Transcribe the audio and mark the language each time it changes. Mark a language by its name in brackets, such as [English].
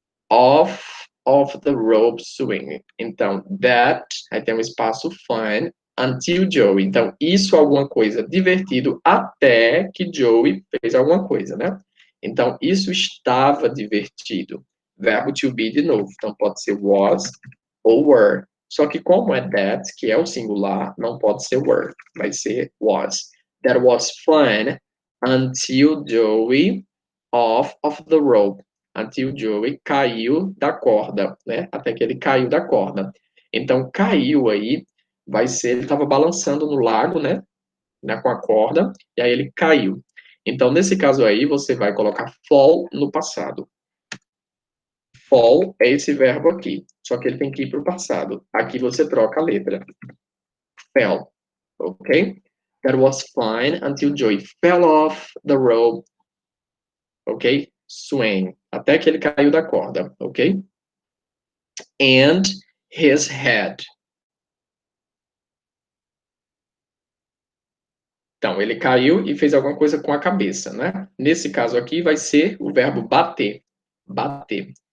[English] Off the rope swing. [Portuguese] Então, [English] that, [Portuguese] aí tem um espaço [English] fun until Joey. [Portuguese] Então, isso é alguma coisa divertido até que Joey fez alguma coisa, né? Então, isso estava divertido. Verbo to be de novo. Então, pode ser was ou were. Só que como é that, que é o singular, não pode ser were. Vai ser was. [English] That was fun until Joey off of the rope. [Portuguese] Until Joey caiu da corda, né? Até que ele caiu da corda. Então, caiu aí, vai ser, ele estava balançando no lago, né? Com a corda, e aí ele caiu. Então, nesse caso aí, você vai colocar fall no passado. Fall é esse verbo aqui, só que ele tem que ir para o passado. Aqui você troca a letra. Fell, ok? [English] That was fine until Joey fell off the rope, ok? [Portuguese] Swing, até que ele caiu da corda, ok? [English] And his head. [Portuguese] Então, ele caiu e fez alguma coisa com a cabeça, né? Nesse caso aqui vai ser o verbo bater. Bater.